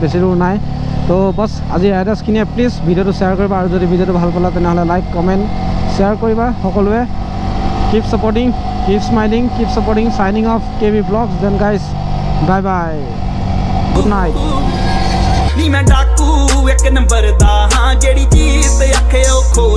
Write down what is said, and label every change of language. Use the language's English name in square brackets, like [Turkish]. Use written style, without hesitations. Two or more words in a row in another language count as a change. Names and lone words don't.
[Assamese] বেছি দূৰ নাই তো বছ আজি ৰাইডাৰ্ছখিনিয়ে প্লিজ ভিডিঅ'টো শ্বেয়াৰ কৰিবা আৰু যদি ভিডিঅ'টো ভাল পালা তেনেহ'লে [English] like comment share [Assamese] কৰিবা সকলোৱে [English] keep supporting keep smiling keep supporting signing off KB Vlogs then guys bye bye good night [Punjabi] ਨੀ ਮੈਂ ਡਾਕੂ ਇੱਕ ਨੰਬਰ ਦਾ ਹਾਂ ਜਿਹੜੀ ਚੀਜ਼ ਤੇ ਅੱਖੇ ਉਹ ਖੋਲ